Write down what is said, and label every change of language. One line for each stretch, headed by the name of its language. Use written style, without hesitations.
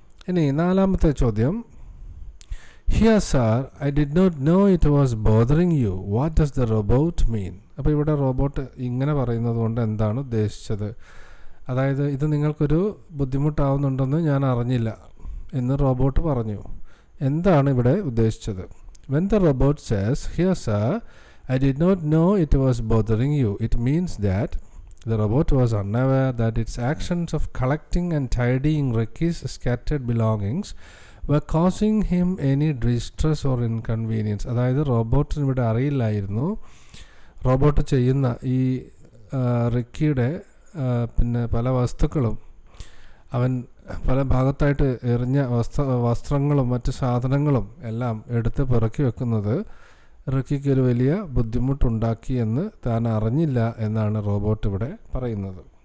Malayalam: ഇനി നാലാമത്തെ ചോദ്യം,
English: Here sir I did not know it was bothering you, what does the robot mean?
Malayalam: അപ്പോൾ ഇവിടെ റോബോട്ട് ഇങ്ങനെ പറയുന്നത് കൊണ്ട് എന്താണ് ഉദ്ദേശിച്ചത്? അതായത് ഇത് നിങ്ങൾക്കൊരു ബുദ്ധിമുട്ടാവുന്നുണ്ടെന്ന് ഞാൻ അറിഞ്ഞില്ല എന്ന് റോബോട്ട് പറഞ്ഞു. എന്താണ് ഇവിടെ ഉദ്ദേശിച്ചത്?
English: When the robot says, here sir, I did not know it was bothering you, it means that the robot was unaware that its actions of collecting and tidying Ricky's scattered belongings were causing him any distress or inconvenience.
Malayalam: അതായത് റോബോട്ടിന് ഇവിടെ അറിയില്ലായിരുന്നു robot ചെയ്യുന്ന ഈ റിക്കിയുടെ പിന്നെ പല വസ്തുക്കളും അവൻ പല ഭാഗത്തായിട്ട് എറിഞ്ഞ വസ്ത്രങ്ങളും മറ്റ് സാധനങ്ങളും എല്ലാം എടുത്ത് പിറക്കി വെക്കുന്നത് റിക്കിക്ക് ഒരു വലിയ ബുദ്ധിമുട്ടുണ്ടാക്കി എന്ന് താൻ അറിഞ്ഞില്ല എന്നാണ് റോബോട്ട് ഇവിടെ പറയുന്നത്.